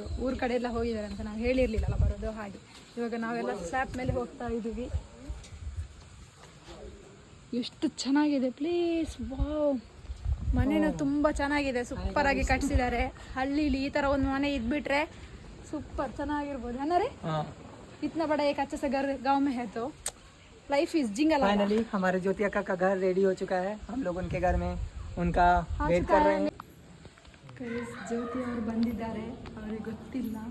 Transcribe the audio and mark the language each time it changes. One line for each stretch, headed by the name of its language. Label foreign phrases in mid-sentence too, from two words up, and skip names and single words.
Kannada: ಊರ ಕಡೆ ಎಲ್ಲ ಹೋಗಿದ್ದಾರೆ ಅಂತ ನಾವು ಹೇಳಿರಲಿಲ್ಲಲ್ಲ ಬರೋದು. ಹಾಗೆ ಇವಾಗ ನಾವೆಲ್ಲ ಸ್ಲ್ಯಾಪ್ ಮೇಲೆ ಹೋಗ್ತಾ ಇದ್ದೀವಿ. ಎಷ್ಟು ಚೆನ್ನಾಗಿದೆ ಪ್ಲೇಸ್. ವಾವ್, ಮನೆನೂ ತುಂಬ ಚೆನ್ನಾಗಿದೆ. ಸೂಪರಾಗಿ ಕಟ್ಸಿದ್ದಾರೆ. ಹಳ್ಳಿಲಿ ಈ ಥರ ಒಂದು ಮನೆ ಇದ್ಬಿಟ್ರೆ ಸೂಪರ್ ಚೆನ್ನಾಗಿರ್ಬೋದು.
Hindi: ಅಣ್ಣರೇ इतना बड़ा एक अच्छा सा घर गांव में है तो
English: life is jingle.
Hindi: फाइनली हमारे ज्योति अक्का का घर रेडी हो चुका है. हम लोग उनके घर में उनका वेट कर रहे हैं.
Kannada: ಜ್ಯೋತಿ ಅವರು ಬಂದಿದ್ದಾರೆ, ಅವರಿಗೆ ಗೊತ್ತಿಲ್ಲ.